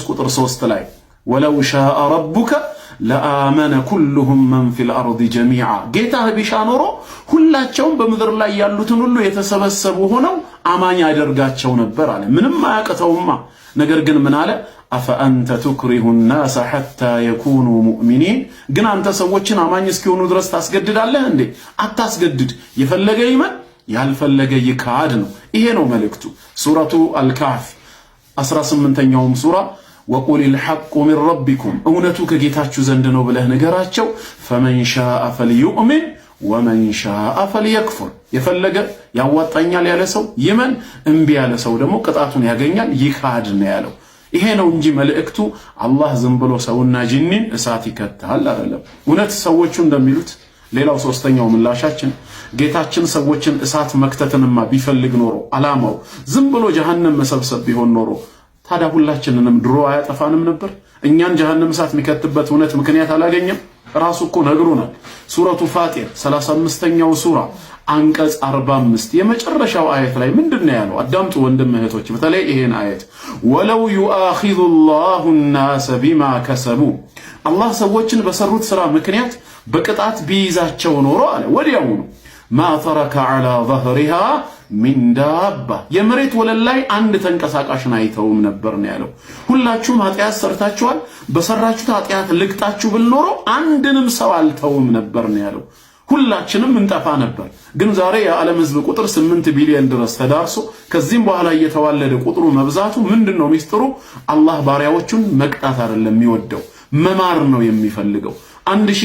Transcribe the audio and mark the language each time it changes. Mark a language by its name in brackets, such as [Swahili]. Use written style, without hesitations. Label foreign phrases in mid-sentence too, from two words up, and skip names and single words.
[Amharic] ቁጥር 3 ላይ [Arabic] ولو شاء ربك لآمن كلهم من في الأرض جميعا [Amharic] ጌታ ቢሻ ኖሮ ሁላቸውም በምድር ላይ ያሉትን ሁሉ የተሰበሰቡ ሆነው አማኝ ያደርጋቸው ነበር አለ ምንም አያቀተውማ ነገር ግን ምን አለ [Arabic] أفأنت تكره الناس حتى يكونوا مؤمنين [Amharic] ግን አንተ ሰዎችን አማኝ እስኪሆኑ ድረስ ታስገድዳለህ እንዴ አታስገድድ የፈለገ ይመን ያልፈለገ ይካድ ነው ይሄ ነው መልእክቱ ሱረቱ አልካፍ 18ኛው ሱራ [Arabic] وقل الحق من ربكم [Amharic] እውነቱ ከጌታቸው ዘንድ ነው ብለህ ንገራቸው [Arabic] فمن شاء فليؤمن ومن شاء فليكفر [Amharic] የፈለገ ያዋጣኛል ያለ ሰው ይመን እንቢ ያለ ሰው ደግሞ ቅጣቱን ያገኛል ይካድ ነው ያለው ይሄ ነው እንጂ መልእክቱ አላህ ዝም ብሎ ሰውና ጂኒን እሳት ይከታል አይደለም እውነት ሰዎቹ እንደሚሉት ሌላው ሶስተኛው ምላሻችን ጌታችን ሰዎችን እሳት መክተትንማ ቢፈልግ ኖሮ አላማው ዝም ብሎ ጀሃነም መሰብሰብ ቢሆን ኖሮ ታዲያ ሁላችንንም ድሮ አያጠፋንም ነበር እኛን ጀሃነም እሳት የሚከትበት እውነት ምክንያት አላገኘም ራሱ እኮ ነግሮናል ሱረቱ ፋጢር 35ኛው ሱራ አንቀጽ 45 የመጨረሻው አየት ላይ ምንድነው ያለው አዳምጡ ወንድም እህቶች በተለይ ይሄን አየት ወለው [Arabic] يؤاخذ الله الناس بما كسبوا [Amharic] አላህ ሰዎችን በሰሩት ስራ ምክንያት በቅጣት ቢይዛቸው ኖሮ አለ ወዲያው [Arabic] ما ترك على ظهرها من دابة [Amharic] የመሬት ወለል ላይ አንድ ተንቀሳቃሽን አይተውም ነበር ነው ያለው ሁላችሁም ኃጢያት ሰርታችኋል በሰራችሁት ኃጢያት ልቅጣችሁ ብልኖሮ አንድንም ሰው አልተውም ነበር ነው ያለው ሁላችንም እንጠፋ ነበር ግን ዛሬ የዓለም ህዝብ ቁጥር 8 ቢሊዮን ድረስ ተዳርሶ ከዚህም በኋላ እየተዋለደ ቁጥሩ መብዛቱ ምንድነው ሚስጥሩ አላህ ባሪያዎቹን መቅጣት አይደለም የሚወደው መማር ነው የሚፈልገው 1000